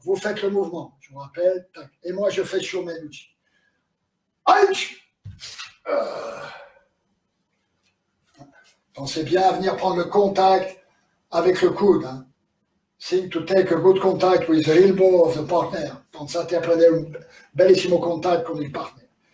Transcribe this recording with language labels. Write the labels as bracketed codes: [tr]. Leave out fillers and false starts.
[fr] Vous faites le mouvement. Je vous rappelle. Tac. Et moi, je fais Shomenuchi. Aïe! Pensez bien à venir prendre le contact avec le coude. Hein. [en] See to take a good contact with the elbow of the partner. [it] Pensate a prendere un bellissimo contatto con il partner.